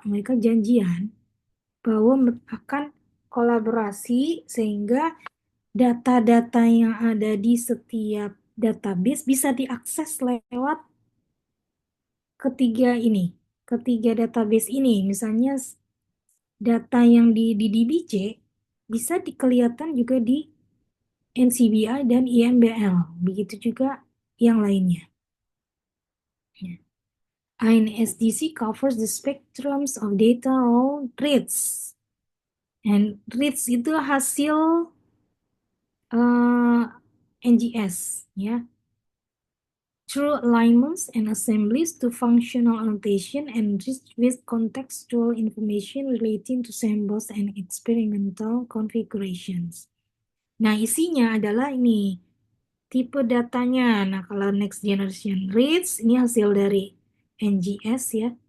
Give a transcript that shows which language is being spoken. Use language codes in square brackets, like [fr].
[id] Mereka janjian bahwa akan kolaborasi sehingga data-data yang ada di setiap database bisa diakses lewat ketiga database ini. Misalnya data yang di DBC bisa dikelihatan juga di NCBI dan IMBL. Begitu juga yang lainnya. [en] INSDC covers the spectrums of data on reads. [id] And reads itu hasil NGS ya. [en] Through alignments and assemblies to functional annotation and with contextual information relating to samples and experimental configurations. [id] Nah, isinya adalah ini tipe datanya. Nah, kalau next generation reads ini hasil dari NGS ya.